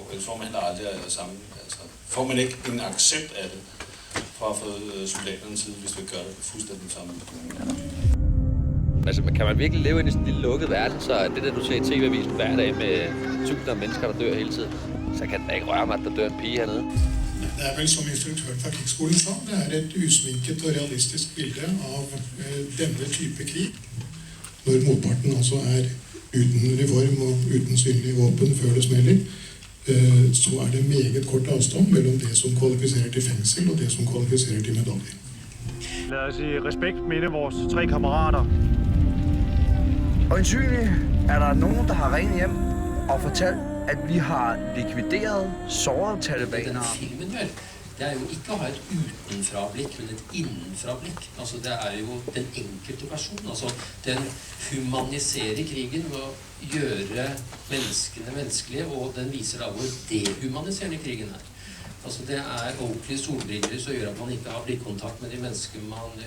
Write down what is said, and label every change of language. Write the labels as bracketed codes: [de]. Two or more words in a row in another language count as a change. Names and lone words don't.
[da] Ellers får man heller aldrig samme. Altså, får man ikke en accept af det fra at få soldaternes side, hvis vi gør det fuldstændig samme. Altså, kan man virkelig leve i sådan en lille lukket verden, så det der, du ser i TV-avisen hver dag med tusinder af mennesker, der dør hele tiden, så kan den ikke røre mig, at der dør en pige hernede. [no] Det er vel som instruktøren fra Krigsskolen sa, det er et usminket og realistisk bilde av denne type krig. Når motparten altså er uten uniform og uten synlige våpen før det smeller, [da] så er det meget kort afstand mellem det som kvalificerer til fængsel og det som kvalificerer til medalje. Lad os i respekt minde vores 3 kammerater. Øjensynligt er der nogen, der har ringet hjem og fortalt, at vi har likvideret sårede talibanere. [no] Den filmen vel, det er jo ikke at ha et utenfra-blikk, men et innenfra-blikk. Altså, det er jo den enkelte person. Altså, den humaniserer krigen ved at gjøre menneskene menneskelige, og den viser da hvor dehumaniserende krigen er. Altså, det er ordentlige solbriller som gjør at man ikke har blikkontakt med de mennesker man gjør.